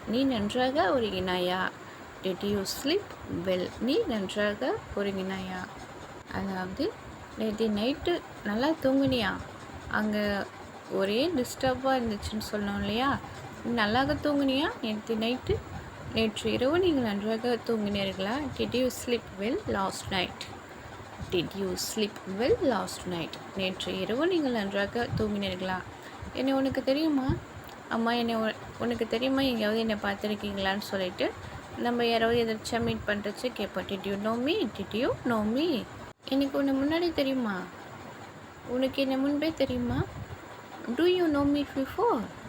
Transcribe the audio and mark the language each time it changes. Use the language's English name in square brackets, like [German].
[Tamil] நீ நன்றாக உறங்கினாயா? [English] Did you sleep well? [Tamil] நீ நன்றாக உறங்கினாயா? அதாவது நேற்று நைட்டு நல்லா தூங்குனியா? அங்கே ஒரே டிஸ்டர்பாக இருந்துச்சுன்னு சொன்னோம் இல்லையா? நீ நல்லாக தூங்குனியா நேற்று நைட்டு? நேற்று இரவு நீங்கள் நன்றாக தூங்கினீர்களா? [English] Did you sleep well last night? Did you sleep well last night? [Tamil] நேற்று இரவு நீங்கள் நன்றாக தூங்கினீர்களா? என்னை உனக்கு தெரியுமா? அம்மா என்னை உனக்கு தெரியுமா, எங்கேயாவது என்னை பார்த்துருக்கீங்களான்னு சொல்லிட்டு நம்ம யாராவது எதாச்சும் மீட் பண்ணுறச்சு கேட்போம். [English] Did you know me? Did you know me? [Tamil] எனக்கு உன்னை முன்னாடி தெரியுமா? உனக்கு என்னை முன்பே தெரியுமா? [English] Do you know me before?